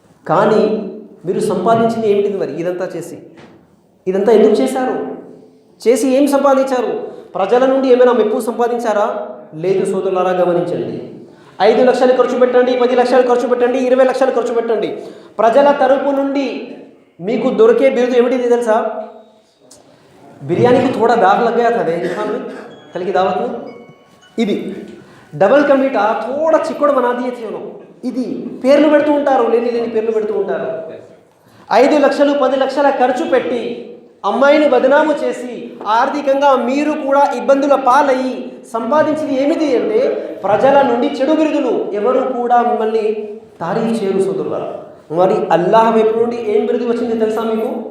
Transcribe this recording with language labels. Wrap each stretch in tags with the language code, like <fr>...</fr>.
<te>కానీ మీరు సంపాదించింది ఏమిటిది మరి? ఇదంతా ఎందుకు చేశారు? చేసి ఏం సంపాదించారు? ప్రజల నుండి ఏమైనా మెప్పు సంపాదించారా? లేదు సోదరులారా, గమనించండి. 5 లక్షలు ఖర్చు పెట్టండి, 10 లక్షలు ఖర్చు పెట్టండి, 20 లక్షలు ఖర్చు పెట్టండి. ప్రజల తరపు నుండి మీకు దొరికే బిరుదు ఏమిటిది తెలుసా? బిర్యానీకి</te> <hi>थोड़ा दाग लग गया था कल की दावत में,</hi> <te>ఇది డబల్</te> <hi>का मीठा थोड़ा</hi> <te>చిక్కుడు</te> <hi>बना दिए थे उन्होंने.</hi> <te>ఇది పేర్లు పెడుతూ ఉంటారు, లేని పేర్లు పెడుతూ ఉంటారు. 5 లక్షలు 10 లక్షల ఖర్చు పెట్టి అమ్మాయిని బదనాము చేసి ఆర్థికంగా మీరు కూడా ఇబ్బందుల పాలయ్యి సంపాదించింది ఏమిటి అంటే ప్రజల నుండి చెడు బిరుదులు. ఎవరు కూడా మిమ్మల్ని తారీఫ్ చేయరు సోదరులారా. మరి అల్లాహ్ వైపు నుండి ఏం బిరుదు వచ్చింది తెలుసా మీకు?</te>